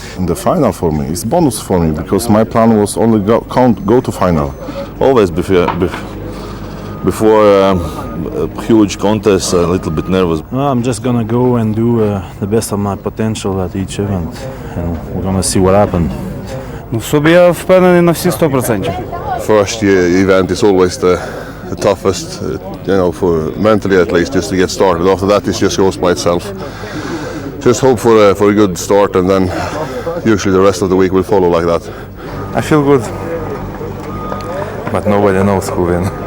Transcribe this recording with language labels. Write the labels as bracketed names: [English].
[English] In the final for me, it's bonus for me because my plan was only go to final. Always before a huge contest, a little bit nervous. I'm just gonna go and do the best of my potential at each event, and we're gonna see what happens. [Ukrainian] В собі я впевнений на всі 100%. [English] First event is always the toughest, for mentally at least, just to get started. After that, it just goes by itself. Just hope for a good start, and then usually the rest of the week will follow like that. I feel good, but nobody knows who win.